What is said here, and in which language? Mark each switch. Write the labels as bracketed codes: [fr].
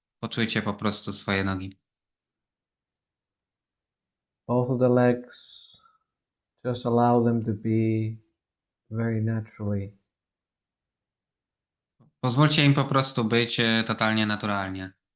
[pl] Poczujcie po prostu swoje nogi. [en] Both of the legs, just allow them to be very naturally. [pl] Pozwólcie im po prostu być totalnie naturalnie.